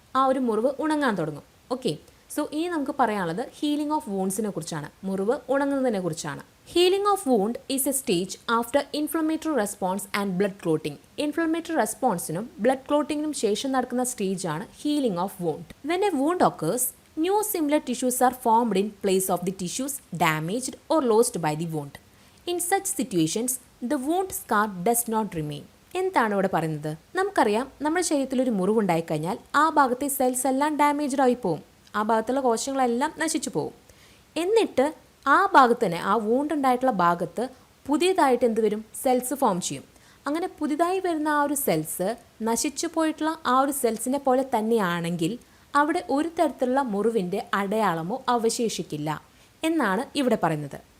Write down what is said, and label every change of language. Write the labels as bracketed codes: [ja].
[ml] ആ ഒരു മുറിവ് ഉണങ്ങാൻ തുടങ്ങും. ഓക്കെ, സോ ഇനി നമുക്ക് പറയാനുള്ളത് ഹീലിംഗ് ഓഫ് വൂൺസിനെ കുറിച്ചാണ്, മുറിവ് ഉണങ്ങുന്നതിനെ കുറിച്ചാണ്. [en] Healing of wound is a stage after inflammatory response and blood clotting. [ml] Inflammatory റെസ്പോൺസിനും blood ക്ലോട്ടിങ്ങിനും ശേഷം നടക്കുന്ന സ്റ്റേജാണ് healing of wound. [en] When a wound occurs, new similar tissues are formed in place of the tissues damaged or lost by the wound. In such situations, the wound scar does not remain. [ml] എന്താണ് ഇവിടെ പറയുന്നത്? നമുക്കറിയാം, നമ്മുടെ ശരീരത്തിൽ ഒരു മുറിവുണ്ടായിക്കഴിഞ്ഞാൽ ആ ഭാഗത്തെ cells എല്ലാം ഡാമേജ്ഡ് ആയി പോകും, ആ ഭാഗത്തുള്ള കോശങ്ങളെല്ലാം നശിച്ചു പോകും. എന്നിട്ട് ആ ഭാഗത്ത് തന്നെ, ആ വൂണ്ട് ഉണ്ടായിട്ടുള്ള ഭാഗത്ത് പുതിയതായിട്ട് എന്ത് വരും? സെൽസ് ഫോം ചെയ്യും. അങ്ങനെ പുതിയതായി വരുന്ന ആ ഒരു സെൽസ് നശിച്ചു പോയിട്ടുള്ള ആ ഒരു സെൽസിനെ പോലെ തന്നെയാണെങ്കിൽ അവിടെ ഒരു തരത്തിലുള്ള മുറിവിൻ്റെ അടയാളമോ അവശേഷിക്കില്ല എന്നാണ് ഇവിടെ പറയുന്നത്.